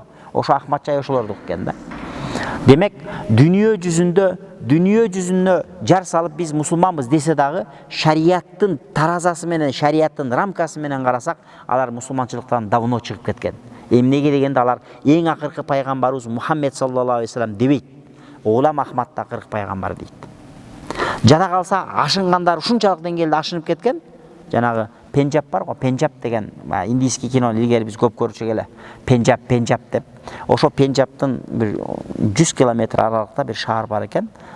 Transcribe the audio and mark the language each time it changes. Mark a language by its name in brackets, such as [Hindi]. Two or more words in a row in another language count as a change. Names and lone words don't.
[Kyrgyz] Ошо Ахмад чай ошолордук экен да. Демек, дүйнө жүзүнө жар салып биз мусулманбыз десе дагы, шариаттын таразасы менен, шариаттын рамкасы менен карасак, алар мусулманчылыктан давно чыгып кеткен. Эмнеге дегенде алар эң акыркы пайгамбарыбыз Мухаммед [Arabic] صلى الله عليه وسلم [Kyrgyz] дебейт. Гулам Ахмад да акыркы пайгамбар дейт. Жада калса ашынгандар ушунчалык деңгээлде ашынып кеткен. Жанагы Пенджаб бар го, Пенджаб деген [Russian] индийский кино [Kyrgyz] илгери биз көп көрчүк эле. Пенджаб деп. Ошо Пенджабтын бир 100 километр аралыкта бир шаар бар экен.